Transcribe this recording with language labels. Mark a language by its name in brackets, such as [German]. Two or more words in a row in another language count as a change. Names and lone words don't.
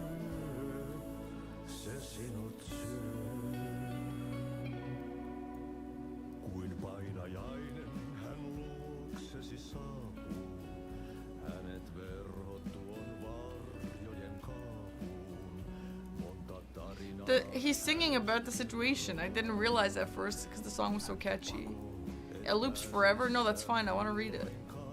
[Finnish] Se sinut syö. Kuin painajainen hän luoksesi saapuu. Hänet verhot tuon varjojen kaapuun. Monta tarinaa. [English] He's singing about the situation. I didn't realize at first because the song was so catchy. It loops forever. No, that's fine. I want to read it.